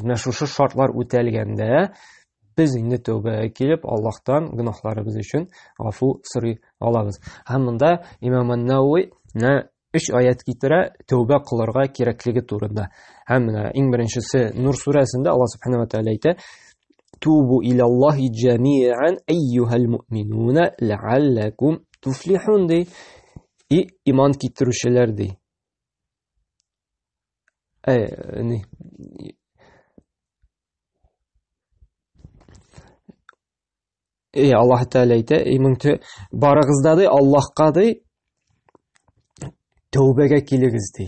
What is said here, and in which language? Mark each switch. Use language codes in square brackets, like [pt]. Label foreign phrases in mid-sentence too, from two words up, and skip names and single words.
[tt] Менә шушы шартлар үтәлгәндә без инде тәүбәгә килеп, Аллаһтан гөнаһларыбыз өчен гафу сорый алабыз. Һәм монда Имам ан-Науи 3 аят китерә тәүбә кылырга кирәклеге турында. Һәм менә иң беренчесе Нур сүрәсендә Аллаһ [ar] سبحانه وتعالى [tt] әйтә: [ar] "توبوا إلى الله جميعا أيها المؤمنون لعلكم تفلحون" ди. [tt] Иман китерүчеләр ди. Аллаһ Тәгалә әйтә, барыгызда ди Аллаһка ди тәүбәгә килегез ди.